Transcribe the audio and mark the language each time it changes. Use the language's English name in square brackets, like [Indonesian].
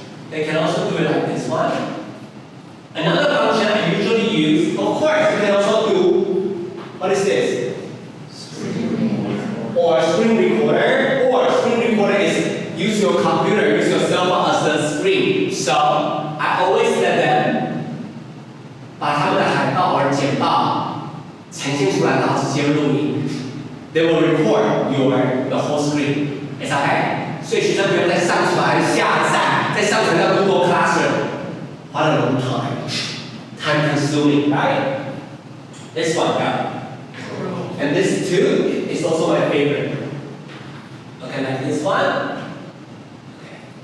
[English] They can also do it like this one. Another function I usually use, of course, you can also do, what is this? Or screen recorder. Or screen recorder is use your computer, use your cell phone as the screen. So I always let them [Chinese] 把他们的海报或者简报呈现出来，然后直接录影。 [English] They will record the whole screen. It's okay? [Chinese] 所以学生不用再上传、下载，再上传到 Google Classroom. [English] What a long time consuming, right? This one, go. And this too is also my favorite. Okay, like this one. Okay.